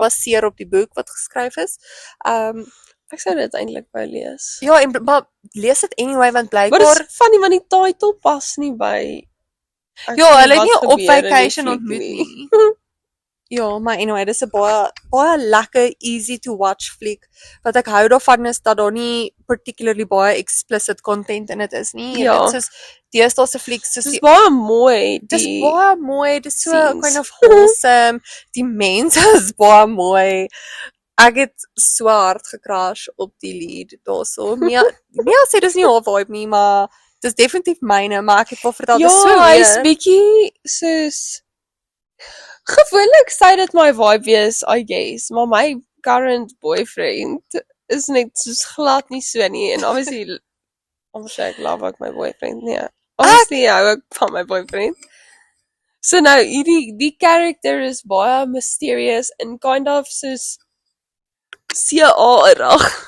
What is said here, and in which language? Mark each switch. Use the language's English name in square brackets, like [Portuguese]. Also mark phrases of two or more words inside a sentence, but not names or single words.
[Afrikaans] gebaseer op die boek wat geskryf is. ek sou dit eintlik wou lees. Ja, maar lees dit anyway want Maar blykbaar dis funny want die title pas nie by ja, hulle het wat nie op gebeur in die vacation fliek ontmoet nie. nie. Ja, maar anyway, dis 'n baie lekker [English] easy to watch [Afrikaans] fliek. Wat ek hou daarvan is dat daar nie particularly baie [English] explicit content [Afrikaans] in dit is nie. Jy Ja. weet soos deesdae se flieks soos Dis baie mooi. dis Die baie mooi, dis so scenes. [English] kind of wholesome. [Afrikaans] Die mense is baie mooi. Ek het so hard gecrash op die lead daarso. Mia sê dis nie haar vibe nie, maar dis definitief myne, maar ek het wel vertel dis so hy's weird. bietjie soos gewoonlik sou dit my vibe wees, [English] I guess, [Afrikaans] maar my [English] current boyfriend [Afrikaans] is net soos glad nie so nie en obviously ek love ek my boyfriend, nee. Obviously hou ek van my boyfriend. So nou die character is baie mysterious en [English] kind of [Afrikaans] soos CA-erig.